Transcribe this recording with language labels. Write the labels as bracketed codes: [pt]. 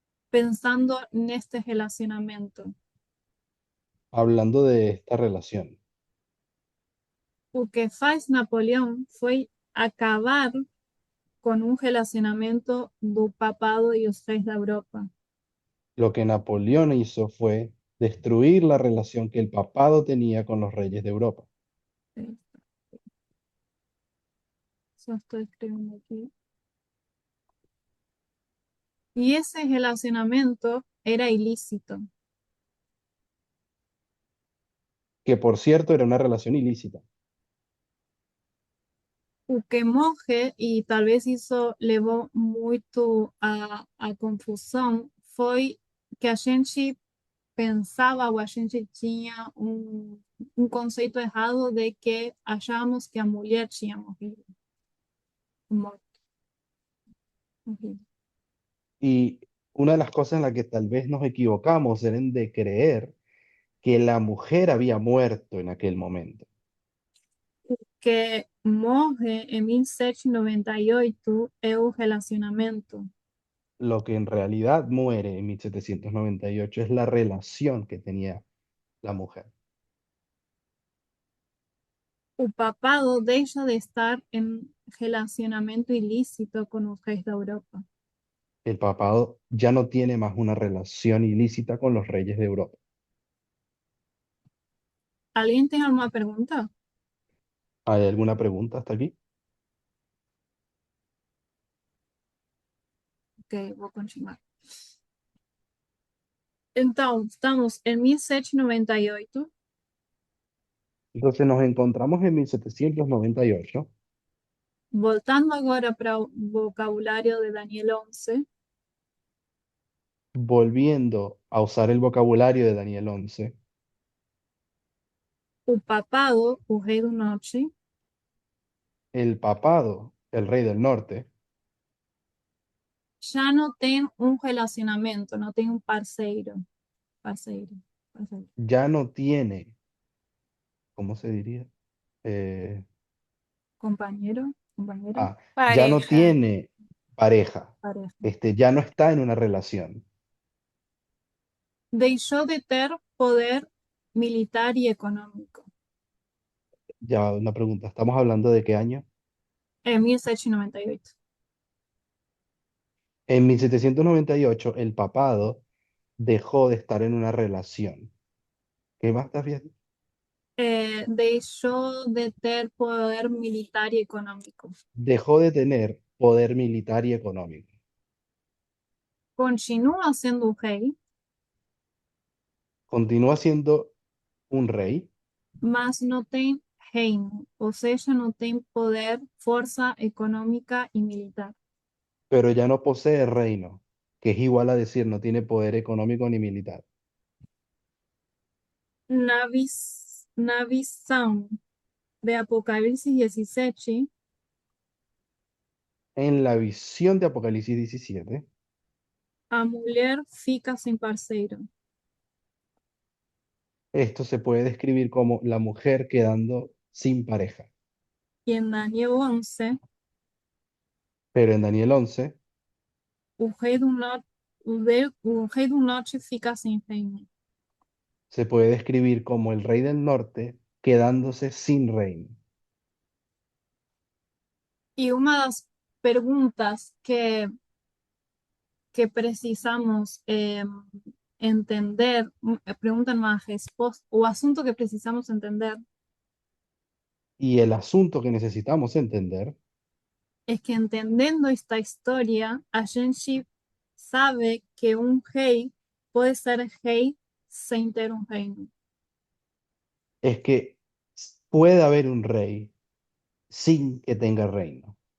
[pt] Pensando neste relacionamento. [es] Hablando de esta relación. [pt] O que faz Napoleão foi acabar com um relacionamento do papado e os reis da Europa. [es] Lo que Napoleón hizo fue destruir la relación que el papado tenía con los reyes de Europa. [pt] Só estou escrevendo aqui. E esse relacionamento era ilícito. [es] Que por cierto era una relación ilícita. [pt] O que morre, e talvez isso levou muito a confusão, foi que a gente pensava ou a gente tinha um conceito errado de que achávamos que a mulher tinha morrido. Morto. Morrido. [es] Y una de las cosas en las que tal vez nos equivocamos era en de creer que la mujer había muerto en aquel momento. [pt] Que morre em 1798 é o relacionamento. [es] Lo que en realidad muere en 1798 es la relación que tenía la mujer. [pt] O papado deixa de estar em relacionamento ilícito com os reis da Europa. [es] El papado ya no tiene más una relación ilícita con los reyes de Europa. ¿Alguien tiene alguna pregunta? ¿Hay alguna pregunta hasta aquí? [pt] Ok, vou continuar. Então, estamos em 1798. [es] Entonces nos encontramos en 1798, [pt] Voltando agora para o vocabulário de Daniel 11, [es] volviendo a usar el vocabulario de Daniel 11. [pt] o papado, o rei do norte, [es] El papado, el rey del norte, [pt] já não tem um relacionamento, não tem um parceiro. Parceiro. [es] ya no tiene, ¿cómo se diría? Eh, [pt] Companheiro, companheira, [es] ya no Pareja. tiene pareja, pareja. ya no está en una relación. [pt] Deixou de ter poder militar e econômico. [es] Ya una pregunta, ¿estamos hablando de qué año? [pt] Em 1798. [es] En 1798 el papado dejó de estar en una relación. ¿Qué más estás viendo? [pt] Deixou de ter poder militar e econômico. [es] Dejó de tener poder militar y económico. [pt] Continua sendo o rei, [es] Continúa siendo un rey, [pt] mas não tem reino, ou seja, não tem poder, força econômica e militar. [es] pero ya no posee reino, que es igual a decir no tiene poder económico ni militar. [pt] Na visão de Apocalipse 17, [es] En la visión de Apocalipsis 17, [pt] a mulher fica sem parceiro. [es] esto se puede describir como la mujer quedando sin pareja. [pt] E em Daniel 11, [es] Pero en Daniel 11, [pt] o rei do norte fica sem reino. [es] se puede describir como el rey del norte quedándose sin reino. [pt] E uma das perguntas que precisamos entender, [es] pregunta [pt] não, a resposta, o assunto que precisamos entender [es] Y el asunto que necesitamos entender [pt] é que entendendo esta história, a gente sabe que um rei pode ser rei sem ter um reino. [es] es que puede haber un rey sin que tenga reino.